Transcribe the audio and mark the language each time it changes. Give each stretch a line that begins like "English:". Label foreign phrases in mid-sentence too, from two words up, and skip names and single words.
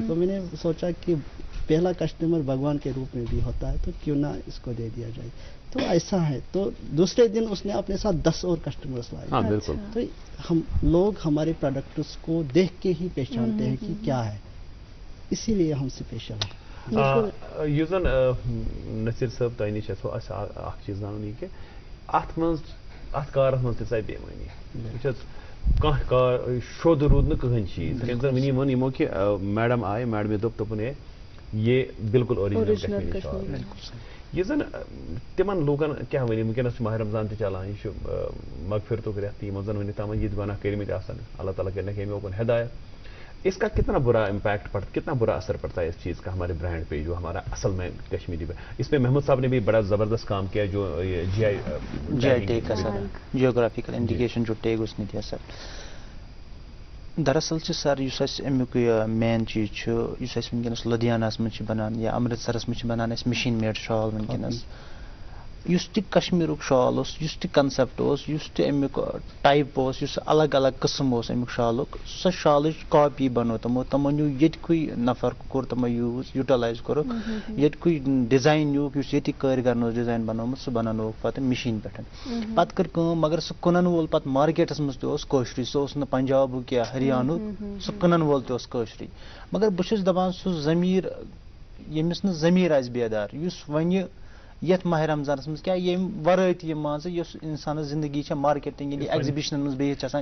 Urdu: تو میں نے سوچا کہ پہلا کسٹمر بھگوان کے روپ میں بھی ہوتا ہے تو کیوں نہ اس کو دے دیا جائے. تو ایسا ہے تو دوسرے دن اس نے اپنے ساتھ 10 اور کسٹمرس لائے. تو ہم لوگ ہمارے پروڈکٹس کو دیکھ کے ہی پہچانتے ہیں کہ کیا ہے اسی لیے ہم اسپیشل ہیں.
Kashmiri: یُس زن نصیر صٲب تۄہہِ نِش اَسہِ اکھ چیٖز زانُن یہِ کہِ اتھ کارس منٛز تہِ ژاے بے ایٖمٲنی وٕچھ حظ کانٛہہ کار شوٚد روٗد نہٕ کٕہٕنۍ چیٖز ییٚلہِ زن وٕنی ووٚن یِمو کہِ میڈم آیہِ میڈمہِ دوٚپ دوٚپُن
Urdu: ہے یہ بالکل اوریجنل کشمیری شال
Kashmiri: یہ زن تمن لوکن کیا ونی ونکس ماہ رمضان تہ چلان یہ مغفرتک رٮ۪تھ یِمو زن ونی تام یہ گناہ کٔرمٕتۍ آسان
Urdu: اللہ تعالیٰ کرنے ہمیں اوپن ہدایت. اس کا کتنا برا امپیکٹ پڑتا کتنا برا اثر پڑتا ہے اس چیز کا ہمارے برانڈ پہ جو ہمارا اصل میں کشمیری پہ. اس پہ محمود صاحب نے بھی بڑا زبردست کام کیا جو جی آئی ٹیگ کا سر
English: geographical indication
Urdu: جو ٹیگ اس نے دیا سر.
Kashmiri: دراصل سر اس امیک مین چیز اس ونکس لدھیانہ مجھ بنان یا امرتسرس مجھ بنان
English: machine made
Kashmiri: شال ونکس اس تہ کشمیرک شال اس تہ کنسپٹ اس تہ امیک ٹائپ اس الگ الگ قسم امیک شالک سو شالچ کاپی بنو تمو نیو یتکُے نفر کور تمو یوٹلائز کور یتکُے ڈیزائن نیوک اس یتی کٲرگرن ڈیزائن بنومت سہ بنانوک پتہ مشین پہ پتہ کر کٲم مگر سہ کٕنن وول پتہ مارکیٹس مز تہ کٲشرُے سہ اوس نہٕ پنجابُک یا ہریانُک سہ کٕنن وول تہ کٲشرُے. مگر بہٕ چھُس دپان سُہ ضمیٖر ییٚمِس نہٕ ضمیٖر آسہِ بیدار یُس وۄنۍ یتھ ماہ رمضانس مز کیا یم ورٲے تہ یم مان ژٕ یُس انسانس زندگی چھےٚ مارکیٹنگ ییٚلہِ ایگزبشنن مز بِہِتھ چھِ آسان